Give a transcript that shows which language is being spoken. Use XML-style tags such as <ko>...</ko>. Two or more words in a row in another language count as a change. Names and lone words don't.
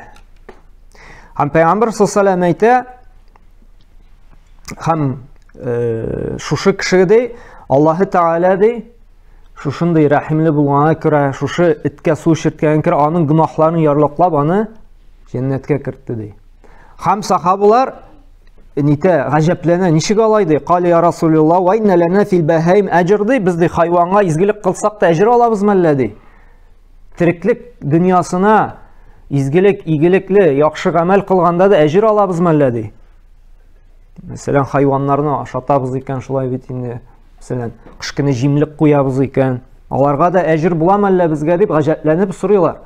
<tt>Һәм Пәйгамбер</tt> <ar>صلى الله عليه</ar> <tt>әйтә, һәм шушы кеше ди, Аллаһы Тәгалә ди, шушындай рәхимле булганга күрә, шушы эткә су эчерткәнгә күрә, аның гөнаһларын ярлыклап, аны җәннәткә кертте ди. Һәм сахабалар нитә гаҗәпләнә, ничек алай ди?</tt> <ar>قالوا يا رسول الله, وإن لنا في البهائم أجرا</ar> <tt>ди, без ди хайванга изгелек кылсак та әҗр алабызмы әллә ди? Тиреклек дөньясына изгелек, игелекле, яхшы гамәл кылганда да әҗр алабызмы әллә ди? Мәсәлән, хайваннарны ашатабыз икән, шулай бит инде. Мәсәлән, кышкыны җимлек куябыз икән, аларга да әҗр буламы әллә безгә дип гаҗәпләнеп сорыйлар.</tt>